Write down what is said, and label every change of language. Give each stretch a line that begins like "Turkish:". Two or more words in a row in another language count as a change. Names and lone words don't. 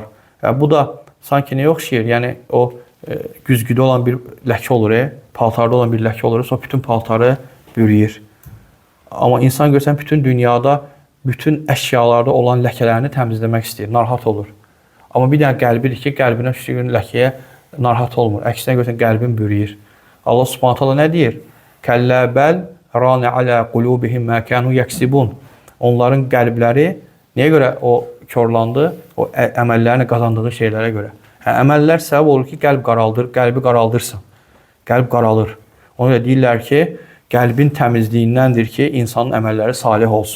Azerbaijani: Bu da sanki nəyə oxşayır? Yəni o güzgüdə olan bir ləkə olur, paltarda olan bir ləkə olur, sonra bütün paltarı bürüyür. Amma insan görsən bütün dünyada, bütün əşyalarda olan ləkələrini təmizləmək istəyir, narahat olur. Amma bir dənə qəlbidir ki, qəlbinə düşdüyü ləkəyə narahat olmur. Əksinə görsən qəlbin bürüyür. Allah Subhanahu taala nə deyir?
Arabic: كلا بل ران على قلوبهم ما كانوا يكسبون.
Azerbaijani: Onların qəlbləri nəyə görə o korlandı? O əməllərini qazandığı şeylərə görə. Əməllər səbəb olur ki, qəlbi qaraldırsın. Qəlb qaralır. Ona görə deyirlər ki, qəlbin təmizliyindəndir ki, insanın əməlləri salih olsun.